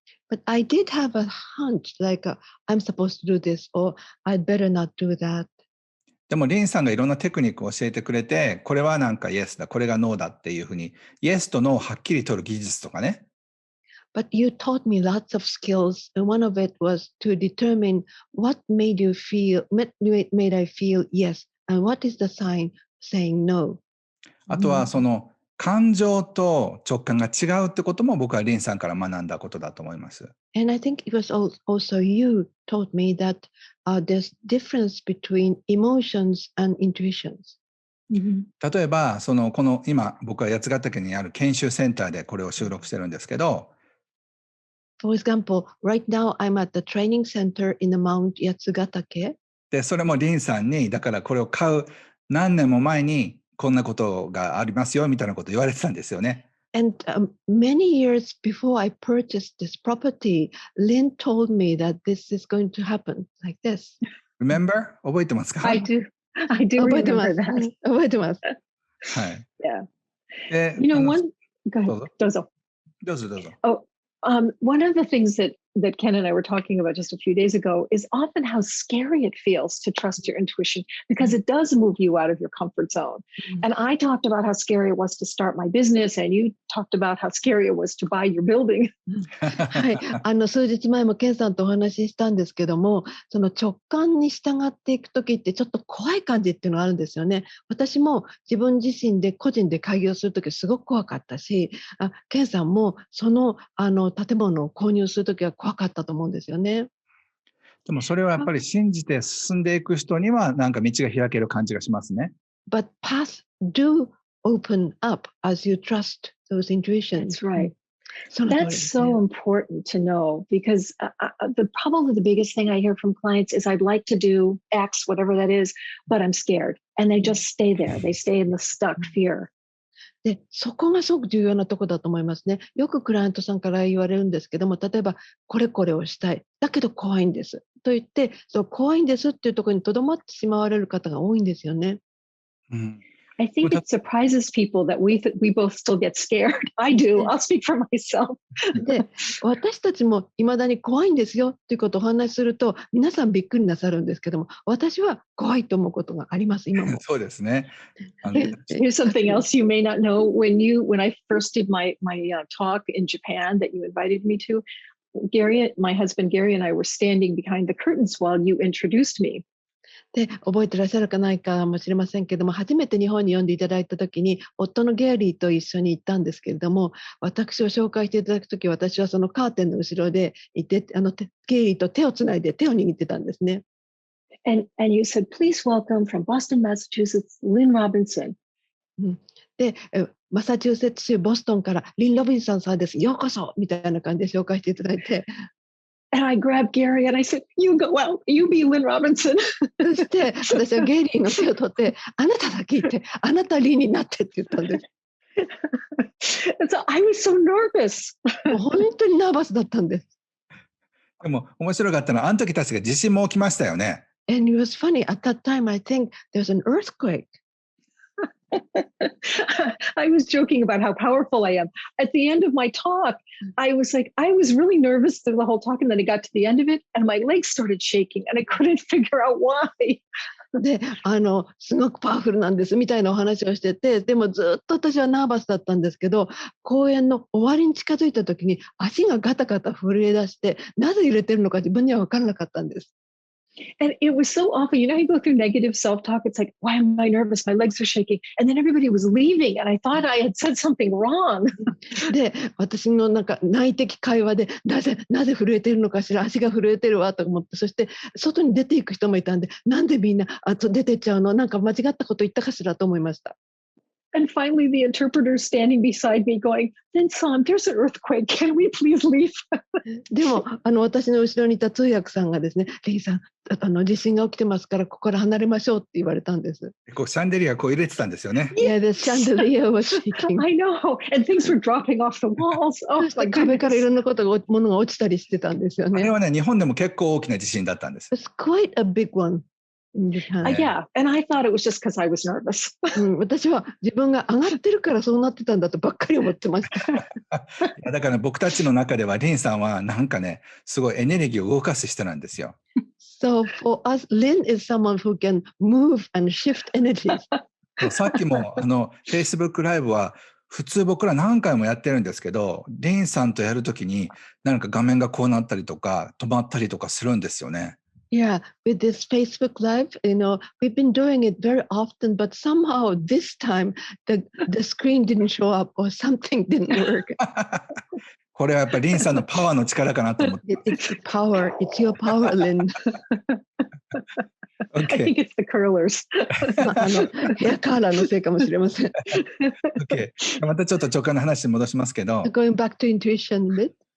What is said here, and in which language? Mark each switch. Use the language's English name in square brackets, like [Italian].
[English] But I did have a hunch, like I'm supposed to do this or I'd better not do that. [Japanese] でもリンさんがいろんなテクニックを教えてくれて、これはなんかイエスだ、これがノーだっていうふうに、イエスとノーをはっきり取る技術とかね。 [English] But you taught me lots of skills, and one of it was to determine what made you feel, made I feel yes, and what is the sign saying no. [Japanese] あとはその感情と直感が違うってことも僕はリンさんから学んだことだと思います。 [English] And I think it was also you taught me that there's difference between emotions and intuitions. [Japanese] 例えば、この今僕は八ヶ岳にある研修センターでこれを収録してるんですけど、 [English] For example, right now I'm at the training center in the Mount Yatsugatake. [Japanese] で、それもリンさんに、だからこれを買う何年も前にこんなことがありますよみたいなことを言われてたんですよね。 [English] And many years before I purchased this property, Lynn told me that this is going to happen like this. Remember? [Japanese] 覚えてますか？ [English] I do. I do [Japanese] 覚えてま [English] remember [Japanese] す。 [English] that. [Japanese] 覚えてます。はい。 [English] Yeah. [Japanese] で、 [English] You know, one. Go ahead. [Japanese] どうぞ。 Dozo. どうぞどうぞ。 [English] Oh, one of the things that Ken and I were talking about just a few days ago is often how scary it feels to trust your intuition because it does move you out of your comfort zone. And I talked about how scary it was to start my business, and you talked about how scary it was to buy your building. [Japanese] はい、数日前もケンさんとお話ししたんですけども、その直感に従っていく時ってちょっと怖い感じっていうのがあるんですよね。私も自分自身で個人で開業する時すごく怖かったし、ケンさんもその建物を購入する時は怖かったと思うんですよね。でもそれはやっぱり信じて進んでいく人にはなんか道が開ける感じがしますね。 [English] But paths do open up as you trust those intuitions. That's right. [Japanese] その通りで [English] That's [Japanese] すね。 [English] so important to know because probably the biggest thing I hear from clients is I'd like to do X, whatever that is, but I'm scared. And they just stay there. They stay in the stuck fear. [Japanese] で、そこがすごく重要なところだと思いますね。よくクライアントさんから言われるんですけども、例えば、これこれをしたい。だけど怖いんです。と言って、そう怖いんですっていうところにとどまってしまわれる方が多いんですよね。うん、 [English] I think it surprises people that we both still get scared. I do. I'll speak for myself. [Japanese] で、私たちもいまだに怖いんですよっていうことをお話しすると、皆さんびっくりなさるんですけども、私は怖いと思うことがあります、今も。そうですね。 [English] Here's something else you may not know. When I first did my talk in Japan that you invited me to, my husband Gary and I were standing behind the curtains while you introduced me. [Japanese] で、覚えてらっしゃるかないかもしれませんけども、初めて日本に呼んでいただいたときに、夫のゲアリーと一緒に行ったんですけれども、私を紹介していただくとき、私はそのカーテンの後ろでいて、ゲアリーと手をつないで手を握ってたんですね。 And you said, please welcome from Boston, Massachusetts, Lynn Robinson. で、マサチューセッツ州ボストンからリン・ロビンソンさんです。ようこそみたいな感じで紹介していただいて。 [English] And I grabbed Gary and I said, you go out, you be Lynn Robinson. [Japanese] そして私はゲイリーの手を取って、あなただけ言って、あなたリンになってって言ったんです。 [English] And so I was so nervous. [Japanese] もう本当にナーバスだったんです。でも面白かったのは、あの時確か地震も起きましたよね。 [English] And it was funny. At that time, I think there's an earthquake. I was joking about how powerful I am. At the end of my talk, I was really nervous through the whole talk. And then I got to the end of it and my legs started shaking and I couldn't figure out why. [Japanese] で、すごくパワフルなんですみたいなお話をしてて、でもずっと私はナーバスだったんですけど、公演の終わりに近づいた時に足がガタガタ震え出して、なぜ揺れてるのか自分には分からなかったんです。 [English] And it was so awful. You know, you go through negative self-talk. It's like, why am I nervous? My legs are shaking. And then everybody was leaving. And I thought I had said something wrong. [Japanese] で、私の内的会話で、なぜ震えてるのかしら、足が震えてるわと思って、そして外に出ていく人もいたんで、なんでみんな出てっちゃうの？なんか間違ったこと言ったかしらと思いました。 [English] And finally, the interpreter standing beside me going, Lin-san, there's an earthquake. Can we please leave? [Japanese] でも、私の後ろにいた通訳さんがですね、リンさん、地震が起きてますから、ここから離れましょうって言われたんです。シャンデリアこう入れてたんですよね。 [English] Yeah, the chandelier was shaking. I know. And things were dropping off the walls. Oh, [Japanese] 壁からいろんなものが落ちたりしてたんですよね。あれはね、日本でも結構大きな地震だったんです。 [English] It's quite a big one. in Japan. Yeah, and I thought it was just because I was nervous. [Japanese] 私は自分が上がってるからそうなってたんだとばっかり思ってました。いやだから僕たちの中ではリンさんはなんかね、すごいエネルギーを動かす人なんですよ。 [English] So for us, Lynn is someone who can move and shift energies. [Japanese] さっきもFacebook ライブは普通僕ら何回もやってるんですけど、リンさんとやるときになんか画面がこうなったりとか止まったりとかするんですよね。 [English] Yeah, with this Facebook Live, we've been doing it very often, but somehow this time the screen didn't show up or something didn't work. [Japanese] これはやっぱりリンさんのパワーの力かなと思って。 [English] It's power. It's your power, Lynn. I think it's the curlers. [Japanese] ヘアカーラーのせいかもしれません。 [English] Okay. [Japanese] またちょっと直感の話に戻しますけど、 [English] Going back to intuition a bit.